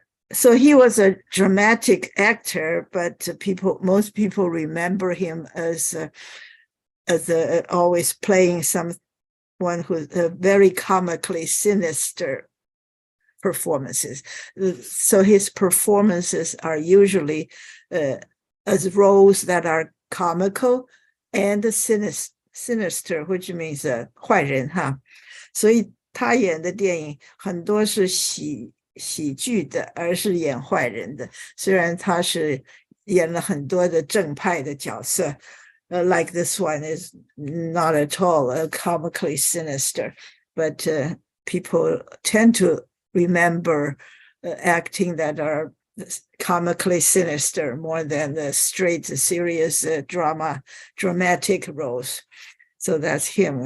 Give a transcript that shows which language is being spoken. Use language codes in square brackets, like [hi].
[en] So he was a dramatic actor, but most people remember him as always playing someone who's very comically sinister performances. So his performances are usually as roles that are comical and sinister, which means [zh] 坏人哈。所以他演的电影很多是喜剧的，而是演坏人的。虽然他是演了很多的正派的角色， [en] like this one is not at all comically sinister, but people tend to remember acting that are comically sinister more than the straight, serious dramatic roles. So that's him.